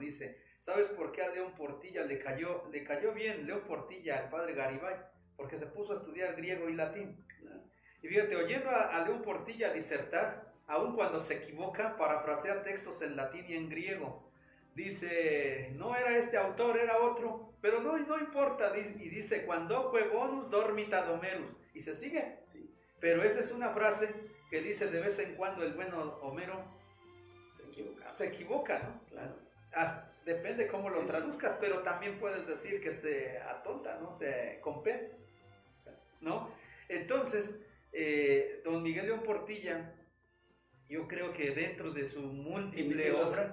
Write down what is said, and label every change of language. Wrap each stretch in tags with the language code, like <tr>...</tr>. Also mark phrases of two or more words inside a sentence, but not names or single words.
<es>Dice, ¿sabes por qué a León Portilla le cayó bien León Portilla al padre Garibay? Porque se puso a estudiar griego y latín. Y fíjate, oyendo a León Portilla disertar, aun cuando se equivoca, parafrasea textos en latín y en griego. Dice, no era este autor, era otro, pero no importa. Y dice,</es> <la>quandoque bonus dormita domerus.</la> <es>Y se sigue. Sí. Pero esa es una frase que dice de vez en cuando el bueno Homero se equivoca, ¿no? Claro. Depende cómo lo Sí, traduzcas, pero también puedes decir que se atonta, ¿no? Se compete, ¿no? Entonces, don Miguel León Portilla, yo creo que dentro de su múltiple obra...</es>